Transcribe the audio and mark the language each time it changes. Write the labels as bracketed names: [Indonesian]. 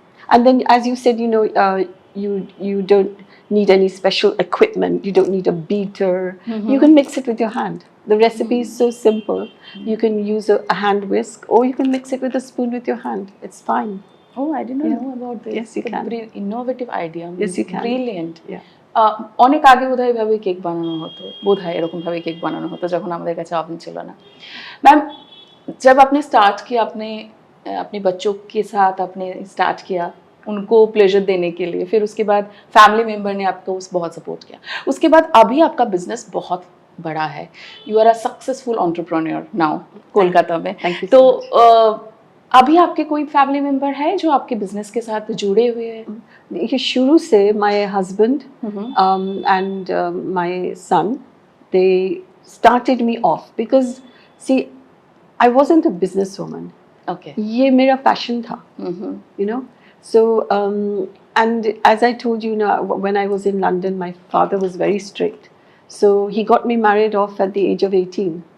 [English] And then, as you said, you don't need any special equipment. You don't need a beater. You can mix it with your hand. The recipe is so simple. You can use a hand whisk or you can mix it with a spoon with your hand. It's fine. Oh, I didn't know about this. Yes, you can. Very innovative idea. Yes, you can. Brilliant. Yeah. [Bangla] অনেক আগে বোধহয় এভাবে cake বানানো হতো, বোধহয় এরকম ভাবে cake বানানো হতো যখন আমাদের কাছে ওভেন ছিল না। [Hindi] मैम, जब आपने स्टार्ट किया, आपने अपने बच्चों के साथ आपने स्टार्ट किया उनको प्लेजर देने के लिए, फिर उसके बाद फैमिली मेम्बर ने आपको बहुत सपोर्ट किया, उसके बाद अभी आपका बिजनेस बहुत बड़ा है, [English] you are a successful entrepreneur now [Hindi] Kolkata में। [English] Thank you so [Hindi] तो [English] much. [Hindi] अभी आपके कोई फैमिली मेम्बर है जो आपके बिजनेस के साथ जुड़े हुए हैं? देखिए, शुरू से [English] my husband and my son, they started me off because see, I wasn't a businesswoman. Okay. [Hindi] ये मेरा passion था, [English] So and as I told you, when I was in London, my father was very strict, so he got me married off at the age of 18.